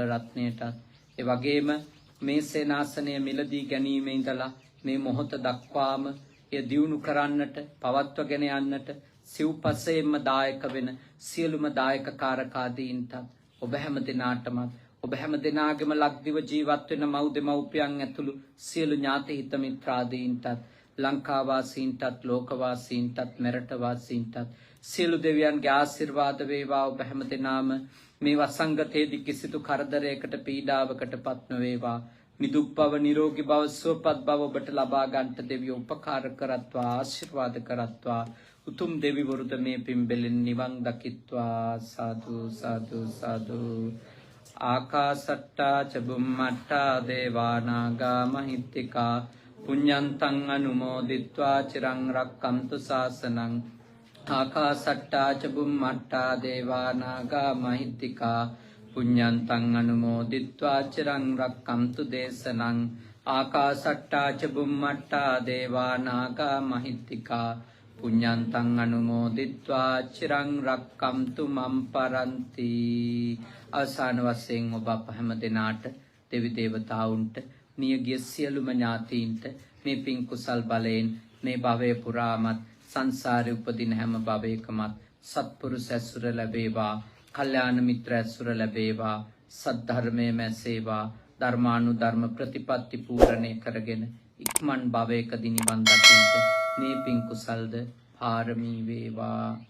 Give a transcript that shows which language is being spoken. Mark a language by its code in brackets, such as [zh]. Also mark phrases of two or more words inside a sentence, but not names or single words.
[si] රත්නයටත්, ඒ වගේම මේ සේනාසනය මිලදී ගැනීමේ ඉඳලා මේ මොහොත දක්වාම එය දියුණු කරන්නට, පවත්වගෙන යන්නට සිව්පසයෙන්ම දායක වෙන සියලුම දායක කාරකාදීන්ටත්, ඔබ හැම දෙනාටමත්, ඔබ හැම දෙනාගේම ලක්දිව ජීවත් වෙන මව් දෙමව්පියන් ඇතුළු සියලු ඥාති හිත මිත්‍රාදීන්ටත්, ලංකාවාසීන්ටත්, ලෝකවාසීන්ටත්, මෙරටවාසීන්ටත් සියලු දෙවියන්ගේ ආශිර්වාද වේවා. ඔබ හැම දෙනාම මේ වසංගතයේදී කිසිදු කරදරයකට, පීඩාවකට පත් නොවේවා. නිදුක් බව, නිරෝගී බව, සුවපත් බව ඔබට ලබා ගන්නට දෙවියෝ උපකාර කරත්වා, ආශිර්වාද කරත්වා. උතුම් දෙවිවරුද මේ පින්බෙලෙන් නිවන් දකිත්වා. සාදු සාදු සාදු. [pi] ආකාසට්ටා ච බුම්මට්ටා දේවානාගා මහිත්‍තිකා පුඤ්ඤන්තං අනුමෝදිත්වා චිරං රක්ඛන්තු ශාසනං. ආකාසට්ටා ච බුම්මට්ටා දේවානාගා මහිත්‍තිකා පුඤ්ඤන්තං අනුමෝදිත්වා චිරං රක්ඛන්තු දේශනං. ආකාසට්ටා ච බුම්මට්ටා දේවානාගා මහිත්‍තිකා පුඤ්ඤන්තං අනුමෝදිත්වා චිරං රක්ඛන්තු මම් පරන්ති. [si] අවසාන වශයෙන් ඔබ අප හැම දෙනාට, දෙවි දේවතාවුන්ට, මියගිය සියලුම ඥාතීන්ට මේ පින් කුසල් බලයෙන් මේ භවය පුරාමත්, සංසාරේ උපදින හැම භවයකමත් සත්පුරුෂ ඇසුර ලැබේවා, කල්යාණ මිත්‍ර ඇසුර ලැබේවා, සද්ධර්මයේ මැසේවා, ධර්මානුධර්ම ප්‍රතිපත්ති පූර්ණේ කරගෙන ඉක්මන් භවයකදී නිවන් දකින්නට මේ පින් කුසල්ද පාරමී වේවා.